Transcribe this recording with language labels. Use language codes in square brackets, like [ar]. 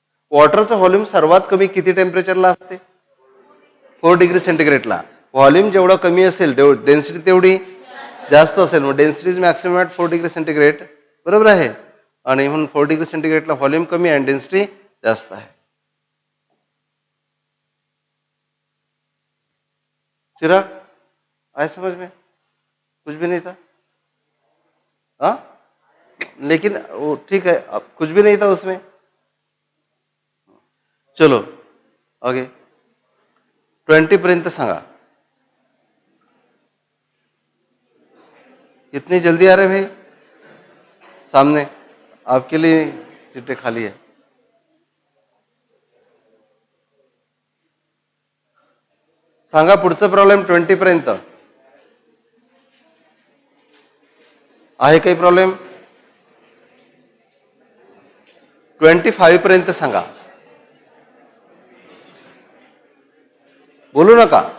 [mr] वॉटरचं volume सर्वात कमी किती टेम्परेचरला असते? 4 डिग्री सेंटीग्रेडला. व्हॉल्यूम जेवढं कमी असेल डेन्सिटी तेवढी जास्त असेल. मग [en] density is maximum at 4 degree centigrade, [mr] बरोबर आहे. आणि म्हणून 4 डिग्री सेंटीग्रेडला व्हॉल्यूम कमी आहे आणि डेन्सिटी जास्त आहे. [hi] चिराग, आय समझ में? कुछ भी नहीं था? हाँ, लेकिन वो ठीक है, अब कुछ भी नहीं था उसमें। [mr] चलो आगे 20 पर्यंत सांगा। [hi] इतनी जल्दी आ रहे भाई? सामने आपके लिए सीटें खाली है। [mr] सांगा पुढचा प्रॉब्लेम 20 पर्यंत आहे काही प्रॉब्लेम? 25 पर्यंत सांगा, बोलू नका.